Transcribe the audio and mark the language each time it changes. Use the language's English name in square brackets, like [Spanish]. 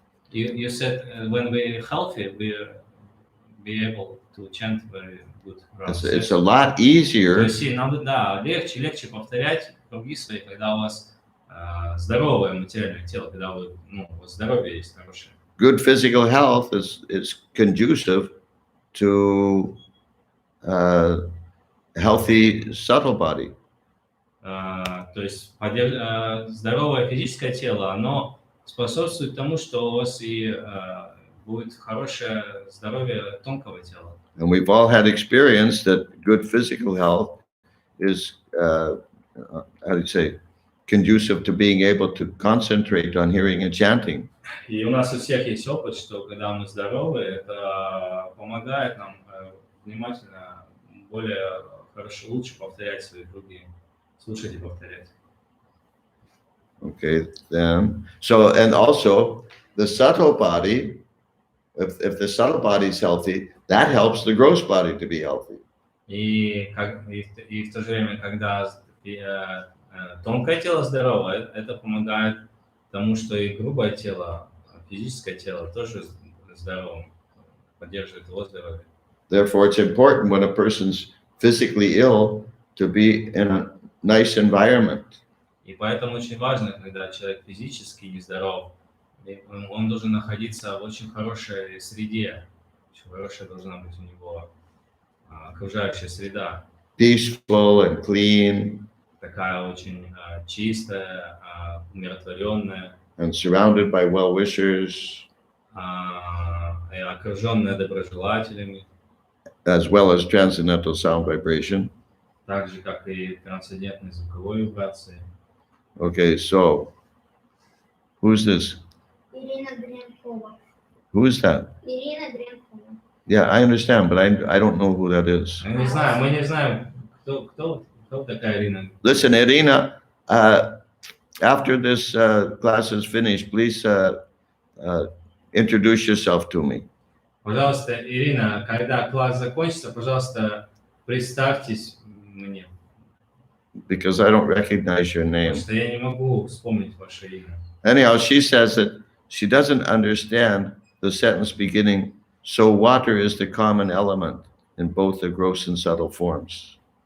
[English] You said when we're healthy, we're be able to chant very good. It's a lot easier. [Russian] То есть нам, да, легче повторять круги свои, когда у вас здоровое материальное тело, когда вы, у вас здоровье есть хорошее. [English] Good physical health is conducive to healthy subtle body. [Russian] То есть здоровое физическое тело, оно способствует тому, что у вас и будет хорошее здоровье тонкого тела. [English] And we've all had experience that good physical health is, how do you say, conducive to being able to concentrate on hearing and chanting. [Russian] И у нас у всех есть опыт, что когда мы здоровы, это помогает нам внимательно, более хорошо, лучше повторять свои круги, слушать и повторять. [English] Okay, then, so, and also the subtle body, if the subtle body is healthy, that helps the gross body to be healthy. [Russian] И в то же время, когда тонкое тело здоровое, это помогает тому, что и грубое тело, физическое тело тоже здоровым, поддерживает его здоровье. [English] Therefore, it's important when a person's physically ill to be in a nice environment. [Russian] И поэтому очень важно, когда человек физически нездоров, он должен находиться в очень хорошей среде. Очень хорошая должна быть у него окружающая среда. [English] Peaceful and clean. [Russian] Такая очень чистая, умиротворенная. [English] And surrounded by well-wishers. [Russian] И окруженная доброжелателями. [English] As well as transcendental sound vibration. [Russian] Так же, как и трансцендентной звуковой вибрации. [English] Okay, so who's this? [Russian] Ирина Дренкова. [English] Who is that? [Russian] Ирина Дренкова. [English] Yeah, I understand, but I don't know who that is. [Russian] Мы не знаем, кто такая Ирина. [English] Listen, Irina, after this class is finished, please introduce yourself to me. [Russian] Пожалуйста, Ирина, когда класс закончится, пожалуйста, представьтесь мне. [English] Because I don't recognize your name. [Russian] Потому что я не могу вспомнить ваше имя. [English] Anyhow, she says that she doesn't understand the sentence beginning, so water is the common element in both the gross and subtle forms.